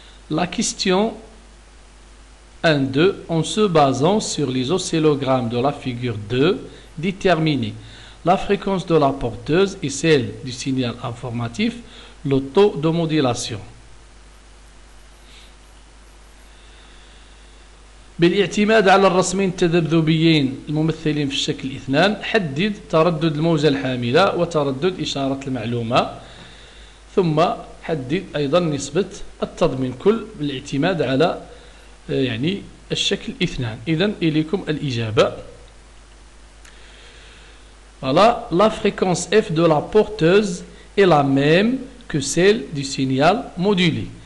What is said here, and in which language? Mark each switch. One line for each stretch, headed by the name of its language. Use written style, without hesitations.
French: La question 1.2, en se basant sur les oscillogrammes de la figure 2, déterminer la fréquence de la porteuse et celle du signal informatif, le taux de modulation.
Arabic: بالاعتماد على الرسمين التذبذبيين الممثلين في الشكل الاثنان حدد تردد الموجة الحاملة وتردد إشارة المعلومة ثم حدد أيضا نسبة التضمين كل بالاعتماد على يعني الشكل اثنان. إذن إليكم الإجابة.
French: Voilà, la fréquence F de la porteuse est la même que celle du signal modulé.